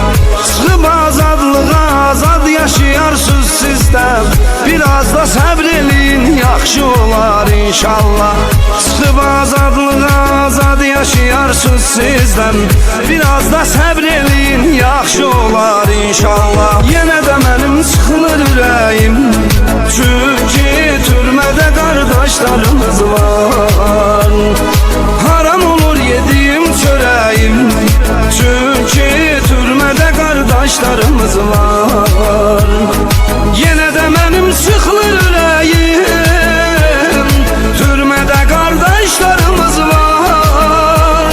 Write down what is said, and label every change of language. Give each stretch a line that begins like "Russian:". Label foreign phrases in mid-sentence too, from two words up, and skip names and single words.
Azerbaijani: Çıxıb azadlığa azad yaşayarsınız sizdən, biraz da səbr eləyin yaxşı olar inşallah. Çıxıb azadlığa azad yaşayarsınız sizdən, biraz da səbr eləyin yaxşı olar inşallah. Yenə də mənim sıxılır ürəyim, çünki türmədə kardeşlerimiz var.
Turkish: Haram olur yediğim çöreğim, çünkü türmede kardeşlerimiz var. Yine de benim sıkılır yüreğim, türmede kardeşlerimiz var.